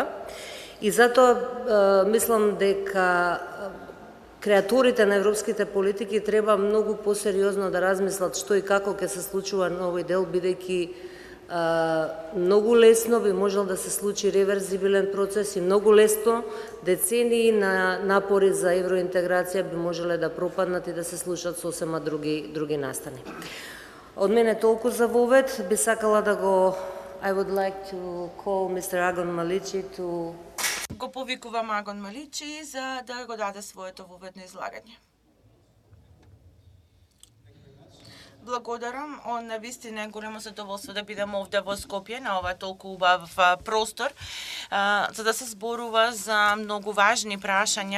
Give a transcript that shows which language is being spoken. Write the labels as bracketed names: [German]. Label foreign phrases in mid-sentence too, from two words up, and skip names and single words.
[Macedonian] И затоа мислам дека креаторите на европските политики треба многу посериозно да размислат што и како ќе се случува на овој дел, бидејќи многу лесно би можел да се случи реверзибилен процес и многу лесно децении на напори за евроинтеграција би можеле да пропаднат и да се случат сосема други настани. Од мене толку за вовед. Би сакала да го [English] I would like to call Mr. Agon Malici to [Macedonian] Го повикувам Агон Маличи за да го даде своето воведно излагање. Благодарам. Навистина е големо задоволство да бидам овде во Скопје на ова толку убав простор, за да се зборува за многу важни прашања.